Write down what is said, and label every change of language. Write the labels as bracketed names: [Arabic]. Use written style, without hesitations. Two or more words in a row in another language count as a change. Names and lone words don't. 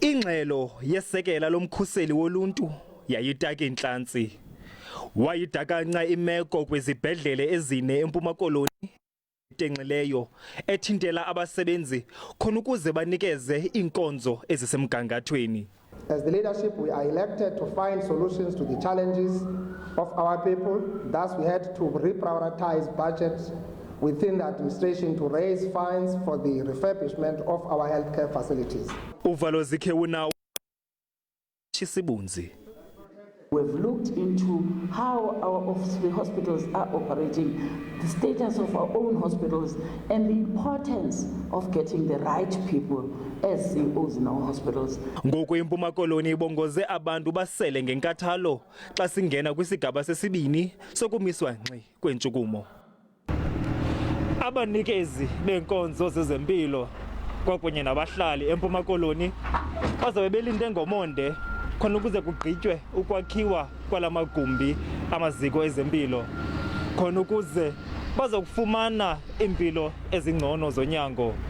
[Xhosa] Ingxelo yesekela lomkhuseli woluntu yayitaka intlantsi. Wayidakanca imeko kwizibhedlele ezine eMpuma Koloni tenxileyo ethintela abasebenzi khona ukuze banikeze iinkonzo ezisemgangathweni. [English] As the leadership, we are elected to find solutions to the challenges of our people. Thus, we had to reprioritize budgets within the administration to raise funds for the refurbishment of our healthcare facilities. Uvalo zikhewu chisibunzi. We've looked into how our hospitals are operating, the status of our own hospitals, and the importance of getting the right people as CEOs in our hospitals. [Xhosa] Ngoku iMpuma Koloni ibongoze abantu basele ngenkathalo xa singena kwisigaba sesibini sokumiswa ngxi kwentshukumo. Abanikezi beenkonzo zezempilo kwakunye nabahlali eMpuma Koloni bazabe belinde ngomonde khona ukuze kugqitywe ukwakhiwa kwalamagumbi amaziko ezempilo khona ukuze bazokufumana impilo ezingcono zonyango.